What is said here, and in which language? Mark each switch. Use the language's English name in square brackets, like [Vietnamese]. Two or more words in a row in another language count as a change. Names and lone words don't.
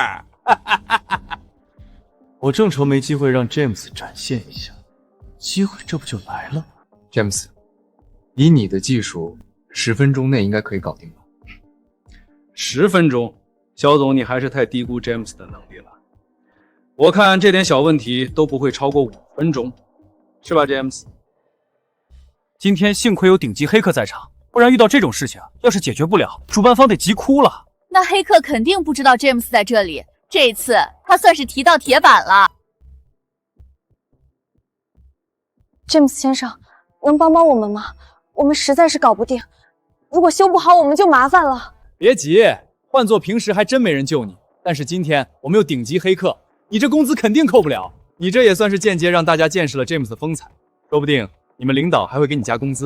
[Chinese] 我正愁沒機會讓 James 展現一下。機會這不就來了？James， 以你的技術，10分鐘內應該可以搞定吧？10分鐘，肖總，你還是太低估 James 的能力了。我看這點小問題都不會超過5分鐘，是吧 ，James？今天幸虧有頂級黑客在場，不然遇到這種事情，要是解決不了，主辦方得急哭了。那黑客肯定不知道 James 在這裡，這次他算是提到鐵板了。 James 先生，能幫幫我們嗎？我們實在是搞不定，如果修不好，我們就麻煩了。別急，換做平時還真沒人救你，但是今天我們有頂級黑客，你這工資肯定扣不了。你這也算是間接讓大家見識了 James 的風采，說不定你們領導還會給你加工資。